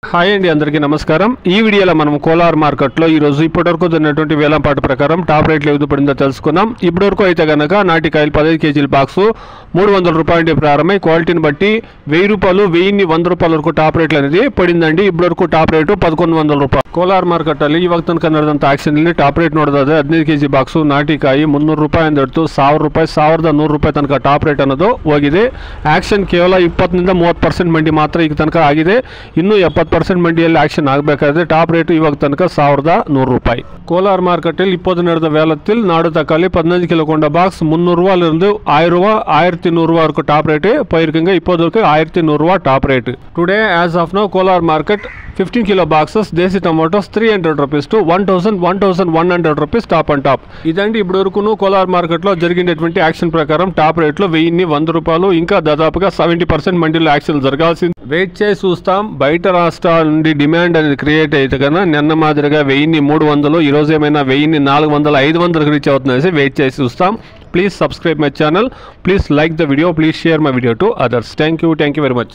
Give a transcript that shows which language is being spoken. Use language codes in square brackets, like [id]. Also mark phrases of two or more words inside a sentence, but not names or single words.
[te] హాయ్ అండి, అందరికీ నమస్కారం. ఈ వీడియోలో మనం కోలార్ మార్కెట్లో ఈరోజు ఇప్పటివరకు జరిగినటువంటి వేలంపాట ప్రకారం [en] top rates [te] ఏది పడిందో తెలుసుకుందాం. ఇప్పటివరకు అయితే కనుక నాటికాయలు 15 కేజీల బాక్సు 300 రూపాయల నుండి ప్రారంభమై క్వాలిటీని బట్టి 1000 రూపాయలు 1000 రూపాయల వరకు [en] top rates [te] అనేది పడిందండి. [kn] ఇప్పటివరకు టాప్ ರೇಟು 1100 ರೂಪಾಯಿ. ಕೋಲಾರ್ ಮಾರ್ಕೆಟಲ್ಲಿ ಇವಾಗ ತನಕ ನಡೆದಂಥ ಆಕ್ಷನಲ್ಲಿ [en] top rate [kn] ನೋಡೋದಾದ್ರೆ 15 ಕೆಜಿ ಬಾಕ್ಸು ನಾಟಿಕಾಯಿ 300 ರೂಪಾಯಿ ಅಂದಿಟ್ಟು 1000 ರೂಪಾಯಿ 1100 ರೂಪಾಯಿ ತನಕ [en] top rate [kn] ಅನ್ನೋದು ಹೋಗಿದೆ. ಆಕ್ಷನ್ ಕೇವಲ 20 ನಿಂದ 30% ಮಂಡಿ ಮಾತ್ರ ಈಗ ತನಕ ಆಗಿದೆ. ಇನ್ನು 70% ಮಂಡಿಯಲ್ಲಿ ಆಕ್ಷನ್ ಆಗಬೇಕಾದ್ರೆ [en] top rate [kn] ಇವಾಗ ತನಕ 1100 ರೂಪಾಯಿ. [ta] ಕೋಲಾರ್ மார்க்கெட்டில் இப்போது நடந்த வேலத்தில் நாடு தக்காளி 15 கிலோ கொண்ட பாக்ஸ் 300 ரூபாயிலிருந்து 1000 ரூபாய் 1300 ரூபாய் வரைக்கும் [en] top rate [ta] போயிருக்குங்க. இப்போதைக்கு 1100 ரூபாய் [en] top rate. today as of now Kolar market 15 kilo boxes desi tomatoes 300 rupees to 1100 rupees top and top. [te] ఇదండి ఇప్పుడు వరకును కోలార్ మార్కెట్లో జరిగినటువంటి యాక్షన్ ప్రకారం టాప్ రేట్లో 1000 రూపాయలు ఇంకా దాదాపుగా 70% మండీలో యాక్షన్ జరగాల్సింది. వెయిట్ చేసి చూస్తాం. బయట రాష్ట్రాల నుండి డిమాండ్ అనేది క్రియేట్ అయితే కన్నా నిన్న మాదిరిగా 1300 ఈ రోజు ఏమైనా 1400 500 రీచ్ అవుతుందనేసి వెయిట్ చేసి చూస్తాం. [en] Please subscribe my channel. Please like the video. Please share my video to others. Thank you very much.